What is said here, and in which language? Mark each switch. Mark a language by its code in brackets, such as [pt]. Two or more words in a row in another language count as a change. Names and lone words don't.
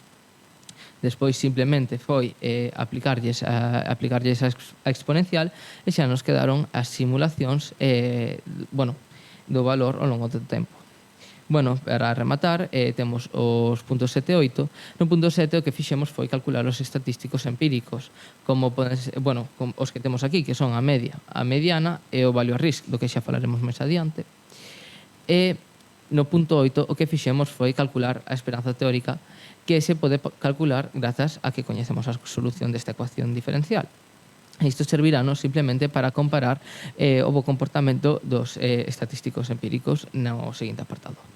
[gl] Despois simplemente foi aplicarlles a exponencial e xa nos quedaron as simulacións do valor ao longo do tempo. Bueno, para rematar, temos os puntos 7 e 8. No punto 7 o que fixemos foi calcular os estatísticos empíricos, como os que temos aquí, que son a media, a mediana e o [en] value at risk, [gl] do que xa falaremos máis adiante. E no punto 8 o que fixemos foi calcular a esperanza teórica, que se pode calcular grazas a que coñecemos a solución desta ecuación diferencial. Isto servirános simplemente para comparar o bo comportamento dos estatísticos empíricos no seguinte apartado.